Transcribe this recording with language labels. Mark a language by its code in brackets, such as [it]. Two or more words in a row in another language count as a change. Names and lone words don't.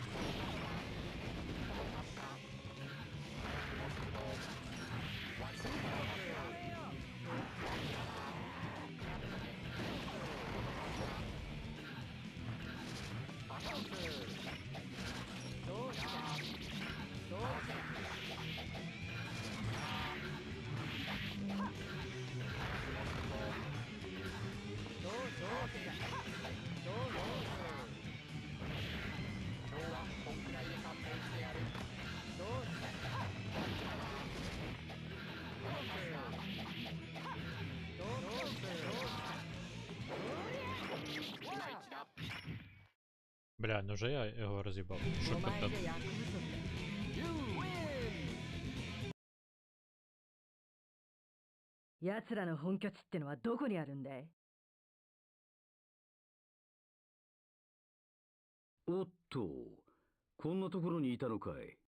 [ja] 超えますか。小学の出動。割り込みからますが。どうしたどうした [uk] Бля, ну вже я його роз'їбав. Що [ja] お前 [uk] таке? [ja] じゃ役不足だ。 [en] You win. [ja] 奴らの本拠地ってのはどこにあるんだい？おっと、こんなところにいたのかい。